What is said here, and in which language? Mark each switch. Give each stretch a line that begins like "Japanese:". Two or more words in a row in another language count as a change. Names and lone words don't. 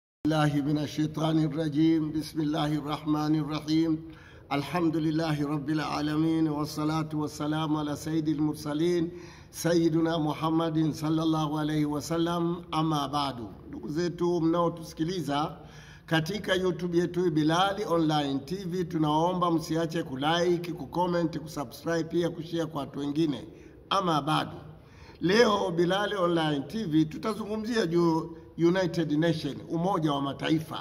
Arabic: بالله من الشيطان الرجيم. بسم الله الرحمن الرحيم. الحمد لله رب العالمين، والصلاة والسلام على سيد المرسلين سيدنا محمد صلى الله عليه وسلم. أما بعد,
Swahili: ndugu zetu mnaotusikiliza katika YouTube yetu Bilali Online TV, tunaomba msiache kulike, kucomment, kusubscribe, pia kushare kwa watu wengine.
Arabic: أما بعد,
Swahili: leo Bilali Online TV tutazungumzia juu United Nation, Umoja wa Mataifa.